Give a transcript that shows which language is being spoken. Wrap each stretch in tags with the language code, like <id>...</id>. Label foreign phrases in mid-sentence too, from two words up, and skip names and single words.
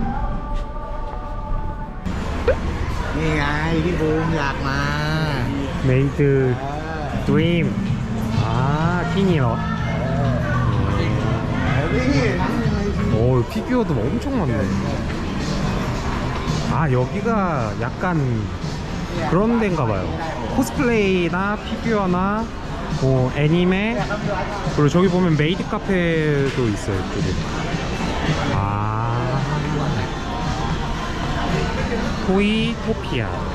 <th>นี่ไงพี่บูมอยากมา เมย์ เออ ดรีมที่นี่เหรอ นี่นั่งเลยสิ</th> <ko>오 피규어도 엄청 많네. 아 여기가 약간 그런 데인가 봐요. 코스플레이나 피규어나 뭐 애니메 그리고 저기 보면 메이드 카페도 있어요 이쪽에. 아 토이토피아.</ko>